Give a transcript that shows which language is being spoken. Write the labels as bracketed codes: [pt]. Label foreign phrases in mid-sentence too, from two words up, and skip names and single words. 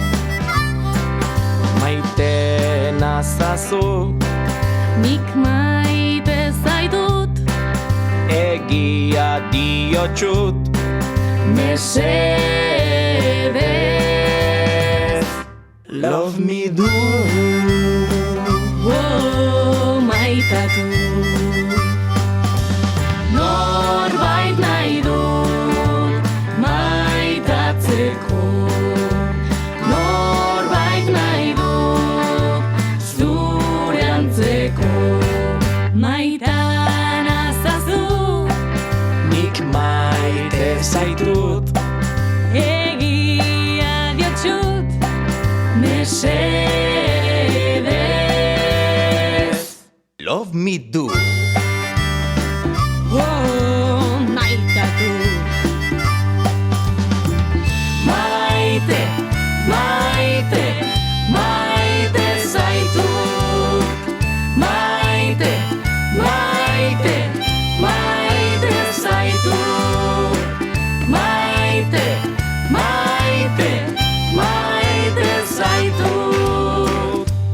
[eu] Maite nazazu, nik maite zaitut, egia diotsut, mesedez. [en] love me do. [eu] Maitatu, norbait nahi dut maitatzeko, norbait nahi dut zure antzeko. Maita nazazu, Nik maite zaitut, egia diotsut, mesedez. [en] love me do. [eu] Maitatu, maite, maite, maite zaitut, maite, maite, maite zaitut, maite, maite, maite zaitut.